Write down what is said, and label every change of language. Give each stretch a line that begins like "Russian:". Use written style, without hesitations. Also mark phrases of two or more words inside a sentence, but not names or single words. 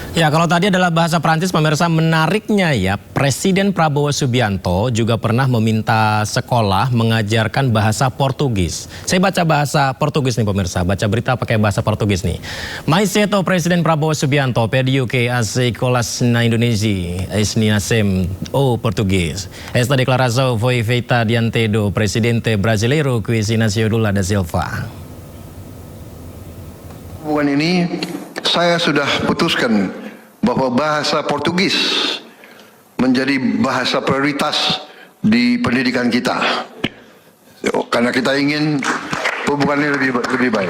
Indonesian: Ya, kalau tadi adalah bahasa Prancis, pemirsa, menariknya ya, Presiden Prabowo Subianto juga pernah meminta sekolah mengajarkan bahasa Portugis. Saya baca bahasa Portugis nih pemirsa, baca berita pakai bahasa Portugis nih.
Portuguese: Mais cedo Presiden Prabowo Subianto pediu que as escolas na Indonesia ensinem o português. Esta declaração foi feita diante do presidente brasileiro Luiz Inácio Lula da Silva.
Indonesian: Bukan ini, saya sudah putuskan bahwa bahasa Portugis menjadi bahasa prioritas di pendidikan kita. Karena kita ingin hubungannya lebih baik.